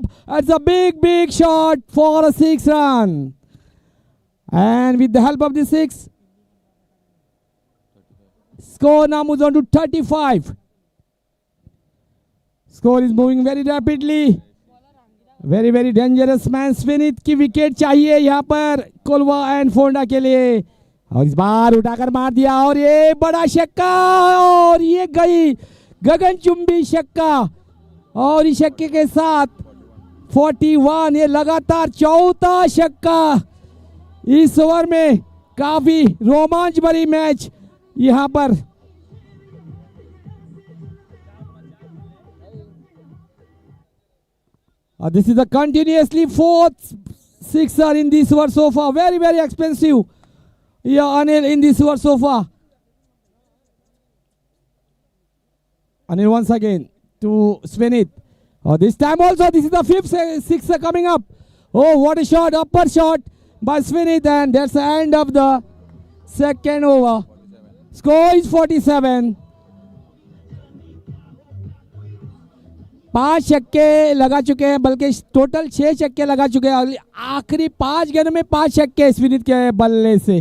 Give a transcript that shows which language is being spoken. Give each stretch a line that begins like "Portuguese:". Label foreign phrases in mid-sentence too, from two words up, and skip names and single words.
English: It's a big shot for a 6 run. And with the help of the 6, score now moves on to 35. Score is moving very rapidly. very dangerous man
Hindi: स्विनित की विकेट चाहिए यहाँ पर कोलवा एंड फोंडा के लिए, और इस बार उठाकर मार दिया और ये बड़ा छक्का, और ये गई गगनचुंबी छक्का, और इस छक्के के साथ 41, ये लगातार चौथा छक्का इस ओवर में। काफी रोमांच भरी मैच यहाँ पर।
English: This is a continuously fourth sixer in this over so far. Very expensive. Yeah, Anil in this over so far. Anil once again to Svinit. This time also this is the fifth sixer coming up. Oh, what a shot, upper shot by Svinit, and that's the end of the second over. Score is 47.
Hindi: 5 छक्के लगा चुके हैं, बल्कि टोटल 6 छक्के लगा चुके हैं। आखिरी 5 गेंदों में 5 छक्के स्विनित के बल्ले से।